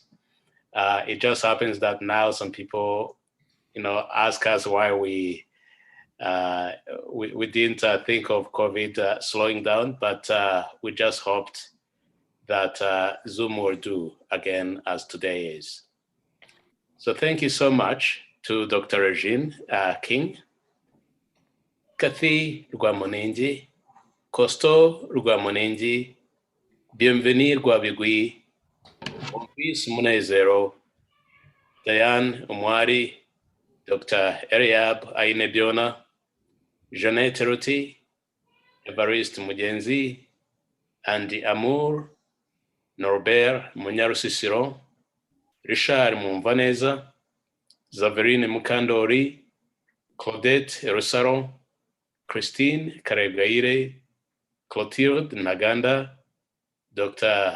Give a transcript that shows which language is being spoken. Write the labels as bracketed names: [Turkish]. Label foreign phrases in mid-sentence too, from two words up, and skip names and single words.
[English] It just happens that now some people, ask us why we didn't think of COVID slowing down, but we just hoped that Zoom will do again as today is. So thank you so much to Dr. Regine King, Kathy Rwamonengi, Costo Rwamonengi, Bienvenue Rwabigwi, Maurice Munezero, Diane Omwari, Dr. Eliab Ainebiona, Jeanette Ruti, Evariste Mugenzi, Andy Amour, Norbert Munyarusisiro, Richard Mumvaneza, Zaverine Mukandori, Claudette Erusaro, Christine Karebgaire, Clotilde Naganda, Dr.